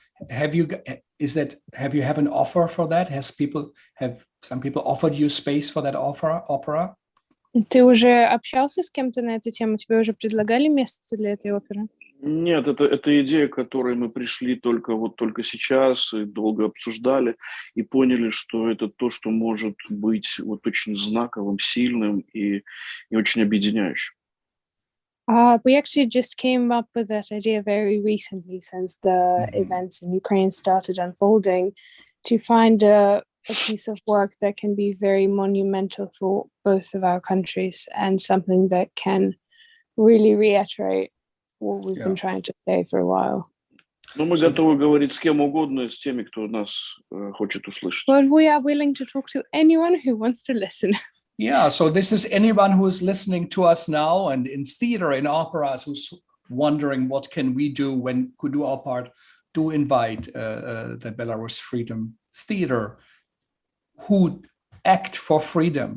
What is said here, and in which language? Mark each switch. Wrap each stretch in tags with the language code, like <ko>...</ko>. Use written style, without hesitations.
<en>Have you have an offer for that? Have some people offered you space for that opera?</en> <ru>Ты уже общался с кем-то на эту тему? Тебе уже предлагали место для этой оперы? Нет, это идея, к которой мы пришли только сейчас, и долго обсуждали, и поняли, что это то, что может быть вот очень знаковым, сильным и очень объединяющим.</ru> <en>We actually just came up with that idea very recently, since the events in Ukraine started unfolding, to find a piece of work that can be very monumental for both of our countries and something that can really reiterate what we've been trying to say for a while.</en> <ru>Но мы готовы говорить с кем угодно, с теми, кто нас хочет услышать.</ru> <en>But we are willing to talk to anyone who wants to listen. Yeah, so this is anyone who is listening to us now and in theater, in operas, who's wondering what can we do who do our part. Do invite the Belarus Freedom Theater, who act for freedom.</en>